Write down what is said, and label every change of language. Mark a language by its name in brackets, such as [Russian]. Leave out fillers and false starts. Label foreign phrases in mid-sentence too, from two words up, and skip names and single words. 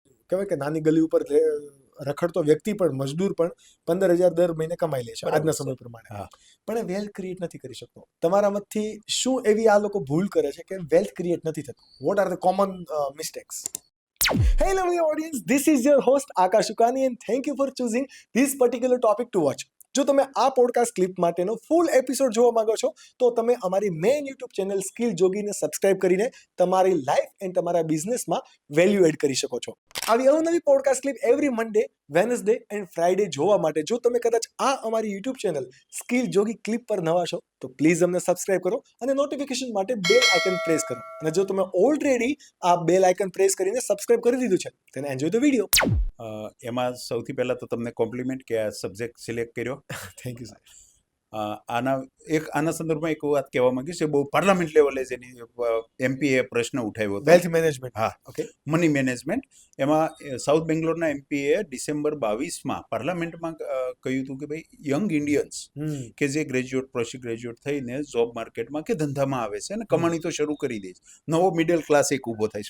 [Gujarati] કહેવાય કે નાની ગલી ઉપર રખડતો વ્યક્તિ પણ, મજદૂર પણ 15,000 દર મહિને કમાઈ લે છે આજના સમય પ્રમાણે, પણ એ [English] wealth create [Gujarati] નથી કરી શકતો. તમારા મતથી શું એવી આ લોકો ભૂલ કરે છે કે [English] wealth create [Gujarati] નથી થતું? [English] what are the common mistakes? Hey lovely audience, this is your host Akash Ukani and thank you for choosing this particular topic to watch. [Gujarati] જો તમે આ પોડકાસ્ટ ક્લિપ માટેનો [English] full episode [Gujarati] જોવા માંગો છો તો તમે અમારી [English] main YouTube channel [Gujarati] સ્કિલ જોગીને સબસ્ક્રાઇબ કરીને તમારી [English] life and [Gujarati] તમારા બિઝનેસમાં [English] value add [Gujarati] કરી શકો છો. આવી અવનવી [English] podcast clip every Monday, Wednesday and Friday [Gujarati] જોવા માટે જો તમે કદાચ આ અમારી [English] YouTube channel [Gujarati] સ્કિલ જોગી ક્લિપ પર નવા છો તો પ્લીઝ અમને સબસ્ક્રાઇબ કરો અને નોટિફિકેશન માટે [English] bell icon press [Gujarati] કરો. અને જો તમે ઓલરેડી આ [English] bell icon press [Gujarati] કરીને સબસ્ક્રાઇબ કરી દીધું છે [English] then enjoy the video. [Gujarati] એમાં સૌથી પહેલાં તો તમને કોમ્પ્લિમેન્ટ કે આ [English] subject select [Gujarati] કર્યો. [English] thank you sir. [Gujarati] આના સંદર્ભમાં એક વાત કહેવા માંગીશ કે બહુ પાર્લામેન્ટ લેવલે જેની એમપીએ પ્રશ્ન ઉઠાવ્યો હતો, [English] wealth management. [Gujarati] હા, ઓકે. [English] money management. [Gujarati] એમાં સાઉથ બેંગ્લોરના એમપીએ ડિસેમ્બર 22માં પાર્લામેન્ટમાં કહ્યું હતું કે ભાઈ [English] young Indians [Gujarati] કે જે ગ્રેજ્યુએટ, [English] post graduate [Gujarati] થઈને જોબ માર્કેટમાં કે ધંધામાં આવે છે અને કમાણી તો શરૂ કરી દે છે, નવો [English] middle class [Gujarati] એક ઊભો થાય છે.